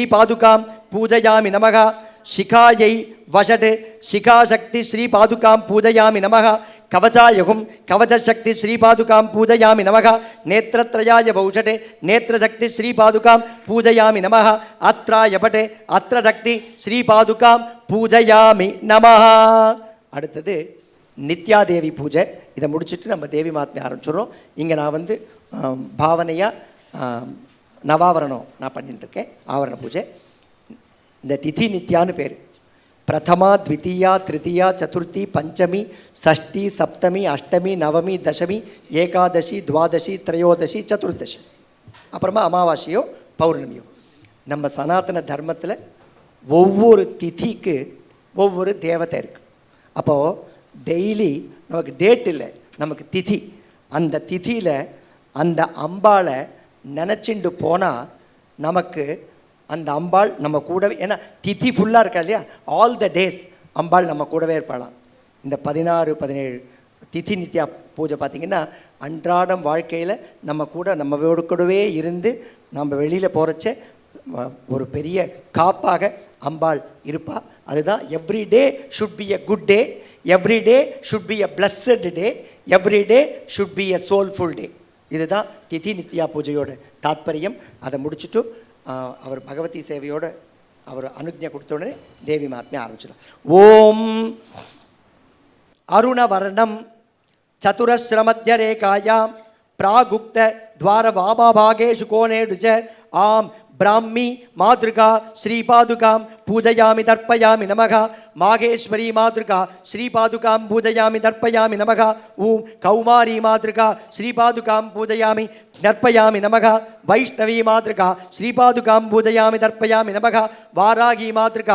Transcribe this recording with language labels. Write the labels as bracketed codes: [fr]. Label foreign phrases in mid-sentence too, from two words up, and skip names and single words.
[sa] पादुकां पूजयामि नमः शिखायै वषट् शिखाशक्ति श्री पादुकां पूजयामि नमः कवचायुगुं कवचशक्ति श्रीपादुकां पूजयामि नमः नेत्रत्रयाय वौषटे नेत्रशक्ति श्रीपादुकां पूजयामि नमः अस्त्राय पटे अस्त्रशक्ति श्रीपादुकां पूजयामि नमः [ta] அடுத்தது நித்யாதேவி பூஜை இதை முடிச்சுட்டு நம்ம தேவி மாத்மியம் ஆரம்பிச்சிடுறோம் இங்கே நான் வந்து பாவனையாக நவாவரணம் நான் பண்ணிட்டு இருக்கேன் ஆவரண பூஜை இந்த திதி நித்யான்னு பேர் [sa] प्रथमा द्वितीया तृतीया चतुर्थी पंचमी षष्ठी सप्तमी अष्टमी नवमी दशमी एकादशी द्वादशी त्रयोदशी चतुर्दशी [ta] அப்புறமா அமாவாசையோ பௌர்ணமியோ நம்ம சனாதன தர்மத்தில் ஒவ்வொரு திதிக்கு ஒவ்வொரு தேவதை இருக்குது. அப்போது டெய்லி நமக்கு டேட் இல்லை, நமக்கு திதி. அந்த திதியில் அந்த அம்பாளை நினச்சிண்டு போனால் நமக்கு அந்த அம்பாள் நம்ம கூடவே, ஏன்னா திதி ஃபுல்லாக இருக்கா இல்லையா, [en] all the days [ta] அம்பாள் நம்ம கூடவே இருப்பாளாம். இந்த 16-17 திதி நித்யா பூஜை பார்த்திங்கன்னா அன்றாடம் வாழ்க்கையில் நம்மளோட கூடவே இருந்து நம்ம வெளியில் போகிறச்ச ஒரு பெரிய காப்பாக அம்பாள் இருப்பாள். [en] அதுதான் every day should be a good day, every day should be a blessed day, every day should be a soulful day. [ta] இதுதான் திதி நித்யா பூஜையோட தாத்பரியம். அதை முடிச்சுட்டு அவர் பகவதி சேவையோடு அவர் அனுஜ்ஞை கொடுத்த உடனே தேவி மாத்மியம் ஆரம்பிச்சிடலாம். [sa] ओम् अरुणवर्णं चतुरस्रमध्य रेखायाम् प्रागुक्त द्वार वामाभागेषु कोणेषु च आम ब्राह्मी मातृका श्रीपादुकां पूजयामि तर्पयामि नमः माहेश्वरी मातृका श्रीपादुकां पूजयामि तर्पयामि नमः ॐ कौमारी मातृका श्रीपादुकां पूजयामि तर्पयामि नमः वैष्णवी मातृका श्रीपादुकां पूजयामि तर्पयामि नमः वारागी मातृका